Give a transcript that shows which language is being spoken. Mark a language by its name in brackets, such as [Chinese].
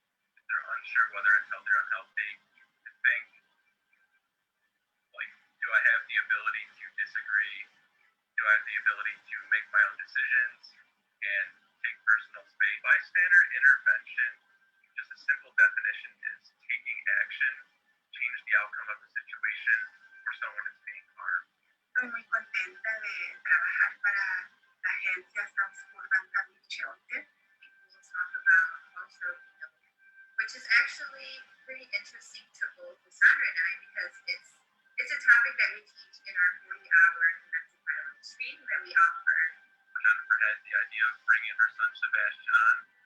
[English] They're unsure whether it's healthy or unhealthy. You think, like, do I have the ability to disagree? Do I have the ability to make my own decisions and take personal space? Bystander intervention, just a simple definition, is taking action, change the outcome of the situation where someone is being harmed. [Spanish] Estoy muy contenta de trabajar para la agencia South Suburban Family Shelter. [English] We'll talk about cultural healing, Which is actually pretty interesting to both Sandra and I because it's a that we teach in our 40-hour domestic violence training that we offer. Jennifer had the idea of bringing her son Sebastian on.